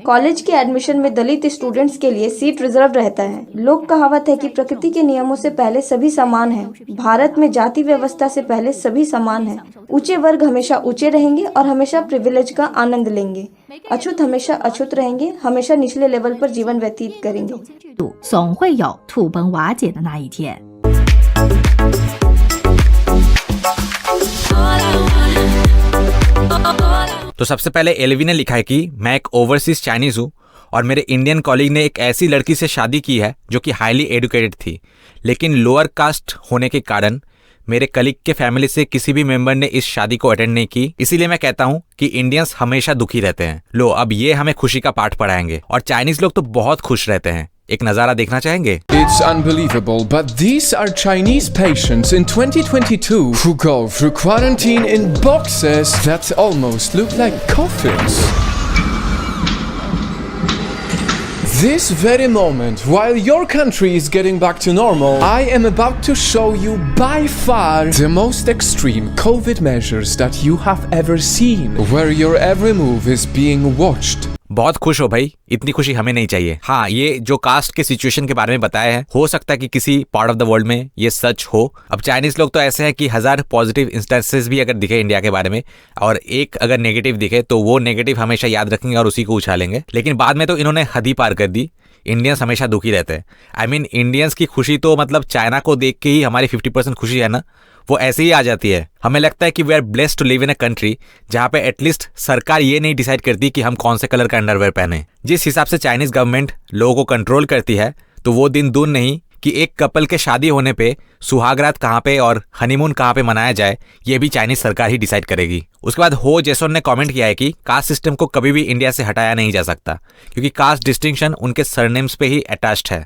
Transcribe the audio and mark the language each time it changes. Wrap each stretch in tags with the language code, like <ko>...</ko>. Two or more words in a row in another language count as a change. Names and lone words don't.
<hi>कॉलेज के एडमिशन में दलित स्टूडेंट्स के लिए</hi> <en>seat reserve</en> <hi>रहता है। लोक कहावत है कि प्रकृति के नियमों से पहले सभी समान हैं। भारत में जाति व्यवस्था से पहले सभी समान हैं। ऊंचे वर्ग हमेशा ऊंचे रहेंगे और हमेशा प्रिविलेज का आनंद लेंगे। अछूत हमेशा अछूत रहेंगे, हमेशा निचले लेवल पर जीवन व्यतीत करेंगे।</hi> <zh>总会有土崩瓦解的那一天。</zh> <hi>तो सबसे पहले एलवी ने लिखा है कि मैं एक</hi> <en>overseas Chinese</en> <hi>हूँ और मेरे</hi> <en>Indian colleague</en> <hi>ने एक ऐसी लड़की से शादी की है जो कि</hi> <en>highly educated</en> <hi>थी, लेकिन</hi> <en>lower caste</en> <hi>होने के कारण मेरे कलीग के फैमिली से किसी भी मेंबर ने इस शादी को अटेंड नहीं की। इसीलिए मैं कहता हूँ कि इंडियंस हमेशा दुखी रहते हैं। लो अब ये हमें खुशी का पाठ पढ़ाएंगे और चाइनीज लोग तो बहुत खुश रहते हैं। एक नजारा देखना चाहेंगे?</hi> <en>It's unbelievable, but these are Chinese patients in 2022 who go through quarantine in boxes that almost look like coffins. This very moment, while your country is getting back to normal, I am about to show you by far the most extreme COVID measures that you have ever seen, where your every move is being watched.</en> <hi>बहुत खुश हो भाई, इतनी खुशी हमें नहीं चाहिए। हाँ, ये जो कास्ट के सिचुएशन के बारे में बताया है, हो सकता है कि किसी</hi> <en>part of the world</en> <hi>में ये सच हो। अब चाइनीज लोग तो ऐसे हैं कि 1000</hi> <en>positive instances</en> <hi>भी अगर दिखे इंडिया के बारे में और एक अगर नेगेटिव दिखे तो वो नेगेटिव हमेशा याद रखेंगे और उसी को उछालेंगे। लेकिन बाद में तो इन्होंने हद ही पार कर दी। इंडियंस हमेशा दुखी रहते हैं।</hi> <en>I mean Indians</en> <hi>की खुशी तो मतलब चाइना को देख के ही हमारी 50% खुशी है ना, वो ऐसे ही आ जाती है। हमें लगता है कि</hi> <en>we are blessed to live in a country</en> <hi>जहां पे एटलीस्ट सरकार ये नहीं डिसाइड करती कि हम कौन से कलर का अंडरवेयर पहने। जिस हिसाब से</hi> <en>Chinese government</en> <hi>लोगों को कंट्रोल करती है तो वो दिन दूर नहीं कि एक कपल के शादी होने पे सुहागरात कहाँ पे और हनीमून कहाँ पे मनाया जाए, ये भी चाइनीज सरकार ही डिसाइड करेगी। उसके बाद हो जेसन ने कमेंट किया है कि</hi> <en>caste system</en> <hi>को कभी भी इंडिया से हटाया नहीं जा सकता क्योंकि</hi> <en>caste distinction</en> <hi>उनके सरनेम्स पे ही अटैच्ड है।</hi>